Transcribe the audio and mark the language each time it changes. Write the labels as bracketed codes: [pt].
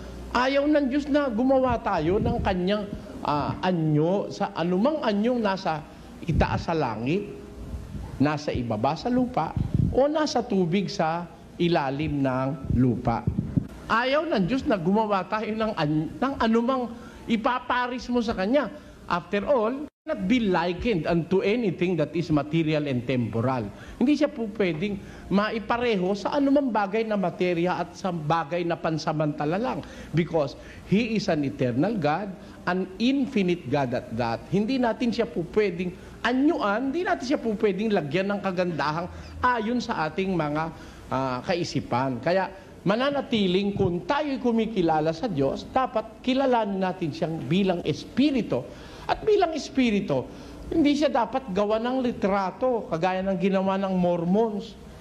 [tl] Ayaw ng Diyos na gumawa tayo ng kanyang anyo, sa anumang anyong nasa itaas sa langit, nasa ibaba sa lupa, o nasa tubig sa ilalim ng lupa. Ayaw ng Diyos na gumawa tayo ng anumang ipaparis mo sa Kanya. [en] After all, not be likened unto anything that is material and temporal. [tl] Hindi siya po pwedeng maipareho sa anumang bagay na materya at sa bagay na pansamantala lang. [en] Because He is an eternal God, an infinite God at that. [tl] Hindi natin siya po pwedeng anyuan, hindi natin siya po pwedeng lagyan ng kagandahang ayon sa ating mga kaisipan. Kaya mananatiling kung tayo'y kumikilala sa Diyos, dapat kilalanin natin siyang bilang Espiritu. At bilang Espiritu, hindi siya dapat gawa ng litrato, kagaya ng ginawa ng Mormons.